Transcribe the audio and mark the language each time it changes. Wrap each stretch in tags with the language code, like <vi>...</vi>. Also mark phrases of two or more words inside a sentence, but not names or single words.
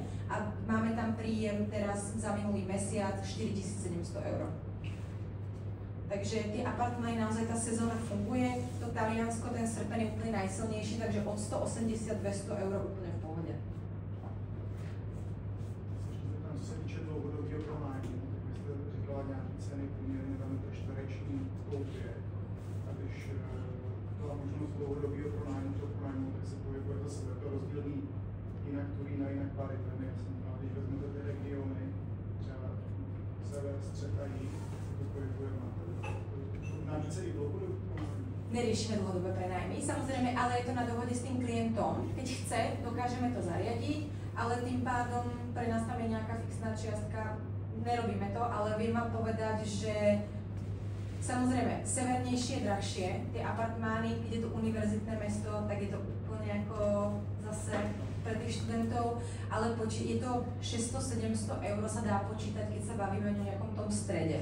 <sk>A máme tam príjem teraz za minulý mesiac 4700 €. Takže tie apartmány, naozaj tá sezóna funguje. To Taliansko, ten srpen je úplne najsilnejší, takže od 180-200 € úplne v pohode.</sk> <cs>Tam co se týče dlouhodobého pronájmu, tak vy jste říkala nějaké ceny průměrně na metr čtvereční v koupě. A když byla možnost dlouhodobého pronájmu, tak se pohybuje zase to rozdílný jinak Turín a jinak Bari. A když vezmete ty regiony, třeba sever, střed a jih, to pohybuje na více i dlouhodobý pronájmu.</cs> <sk>Neriešime dlhodobé prenajmy, samozrejme, ale je to na dohode s tým klientom. Keď chce, dokážeme to zariadiť, ale tým pádom pre nás tam je nejaká fixná čiastka. nerobíme to, ale viem vám povedať, že samozrejme, severnejšie je drahšie, tie apartmány, keď je to univerzitné mesto, tak je to úplne ako zase pre tých študentov, ale je to 600-700 eur sa dá počítať, keď sa bavíme o nejakom tom strede.</sk>